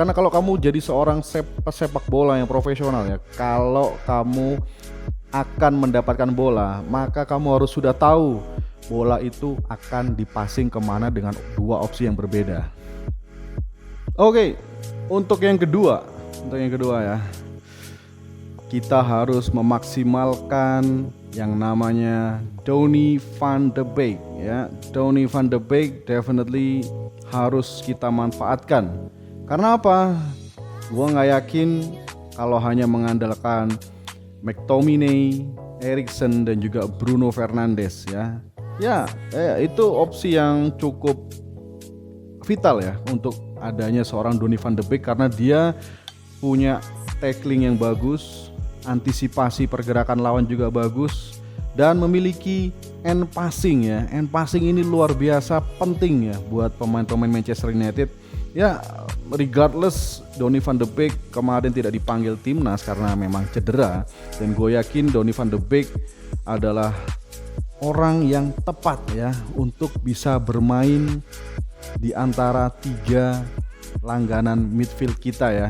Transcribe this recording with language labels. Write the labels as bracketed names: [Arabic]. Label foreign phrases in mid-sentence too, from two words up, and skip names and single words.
[Indonesian] Karena kalau kamu jadi seorang sepak bola yang profesional ya, kalau kamu akan mendapatkan bola, maka kamu harus sudah tahu bola itu akan dipassing kemana dengan dua opsi yang berbeda. Oke, untuk yang kedua ya, kita harus memaksimalkan yang namanya Donny van de Beek ya. Donny van de Beek definitely harus kita manfaatkan. Karena apa? Gua nggak yakin kalau hanya mengandalkan McTominay, Eriksen dan juga Bruno Fernandes ya. Ya, itu opsi yang cukup vital ya untuk adanya seorang Donny van de Beek, karena dia punya tackling yang bagus, antisipasi pergerakan lawan juga bagus, dan memiliki [English] end passing [Indonesian] ya. [English] End passing [Indonesian] ini luar biasa penting ya buat pemain-pemain Manchester United. Ya, regardless Donny van de Beek kemarin tidak dipanggil timnas karena memang cedera, dan gue yakin Donny van de Beek adalah orang yang tepat ya untuk bisa bermain di antara tiga langganan midfield kita ya.